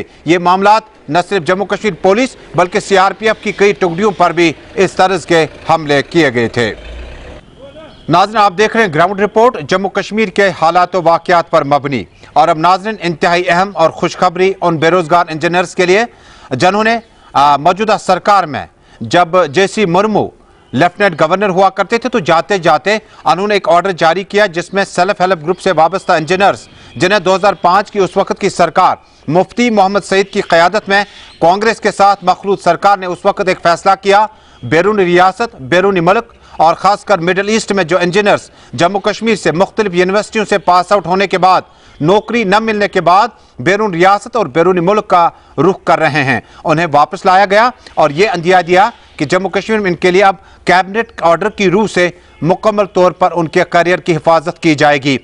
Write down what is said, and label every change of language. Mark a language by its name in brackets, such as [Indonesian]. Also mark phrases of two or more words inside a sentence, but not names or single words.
[Urdu] یہ معاملات نہ صرف جموں کشمیر پولیس بلکہ CRPF کی کئی ٹکڑیوں پر بھی اس طرح کے حملے کیے گئے تھے۔ ناظرین آپ دیکھ رہے ہیں گراؤنڈ رپورٹ جموں کشمیر کے حالات و واقعات پر مبنی، اور اب ناظرین انتہائی اہم اور خوشخبری ان بے روزگار انجینئرز کے لیے جنہوں نے موجودہ سرکار میں جب JC مرمو [English] Lieutenant Governor [Urdu] ہوا کرتے تھے تو جاتے جاتے انہوں نے ایک آرڈر جاری کیا جس میں [English] Self Help Group [Urdu] سے وابستہ انجینئرز جنہیں 2005 کی اس وقت کی سرکار مفتی محمد سعید کی قیادت میں کانگریس کے ساتھ مخلوط سرکار نے اس وقت ایک فیصلہ کیا، بیرون ریاست بیرون ملک اور خاص کر مڈل ایسٹ میں جو انجینئرز جموں کشمیر سے مختلف یونیورسٹیوں سے [English] pass out [Urdu] ہونے کے بعد نوکری نہ ملنے کے بعد بیرون ریاست اور بیرون ملک کا رخ کر رہے ہیں، انہیں واپس لایا گیا اور یہ اندیا دیا کہ جموں کشمیر میں ان کے لیے اب [English] cabinet order [Urdu] کی روح سے مکمل طور پر ان کے کیریئر کی حفاظت کی جائے گی۔